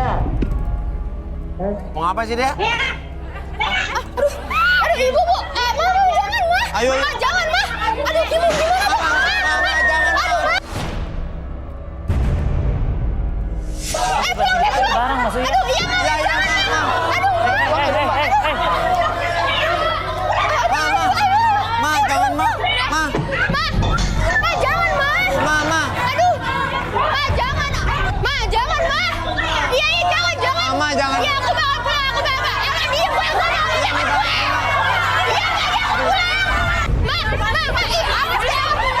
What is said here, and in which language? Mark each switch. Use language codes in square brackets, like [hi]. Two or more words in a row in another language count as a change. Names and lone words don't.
[id] Mau ngapain sih dia? Aduh, Ibu, Bu. Ma, jangan, Ma. Ayo. Ma, jangan, Ma. Aduh, Kimo, gimana, Ma? Jangan. Pulang deh. Barang masuk. Aduh, iya, Ma. Aduh. Ma, jangan, Ma. Ma. Ma, jangan, Ma. Ma. Aduh. Ma, jangan. Ma, jangan, Ma. Iya, jangan. Ma, jangan. Iya, aku mau pulang. Iya, pulang sana. Jangan pulang. Iya, jangan pulang. Ma, ih, awas ya.